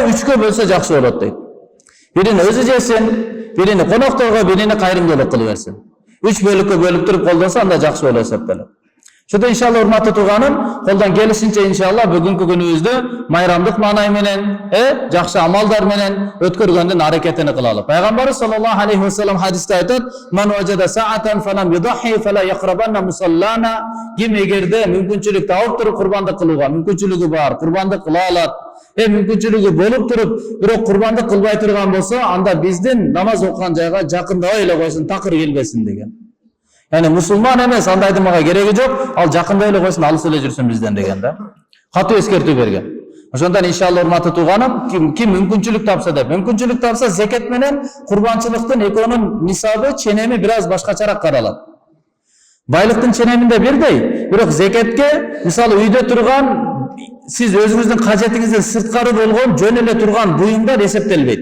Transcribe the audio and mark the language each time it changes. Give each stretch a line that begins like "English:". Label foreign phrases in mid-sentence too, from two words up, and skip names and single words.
Kyrgyz: 3кө бөлсө жакшы болот дейт. Бирини өзү жесин, бирини конокторго, бирини кайрымдуулук кылып берсин. 3 бөлүккө бөлүп туруп колдонсо анда жакшы боло эсептелет. Ошондо иншалла урматтуу тууганым, колдон келишинче иншалла бүгүнкү күнүбүздү майрамдык маанай менен, жакшы амалдар менен өткөргөндүн аракетини кылалы. Пайгамбарыбыз
Arabic: صلى الله عليه وسلم
Kyrgyz: хадисте айтат:
Arabic: "من وجد سعة فلم يضح فلا يقربن مصلانا."
Kyrgyz: Ким эгерде мүмкүнчүлүк тауып туруп курбандык кылууга мүмкүнчүлүгү бар, курбандык кыла алат, мүмкүнчүлүгү болуп туруп, бирок курбандык кылбай турган болсо, анда биздин намаз окуган жайга жакындабай эле койсун, такыр келбесин деген. Yani musulman emес, anda айтымага кереги жок, ал жакындай эле койсун, алыс эле жүрсүн бизден деген да. Катуу эскертүү берген. Ошондон иншалла урматтуу тууганым, ким мүмкүнчүлүк тапса деп, мүмкүнчүлүк тапса зекет менен курбанчылыктын экөөнүн нисабы, ченеми бир аз башкачараак каралат. Байлыктын ченеминде бирдей, бирок зекетке мисалы үйдө турган сиз өзүңүздүн кажетиңизден сырткары болгон жөн эле турган буюмдар эсептелбейт.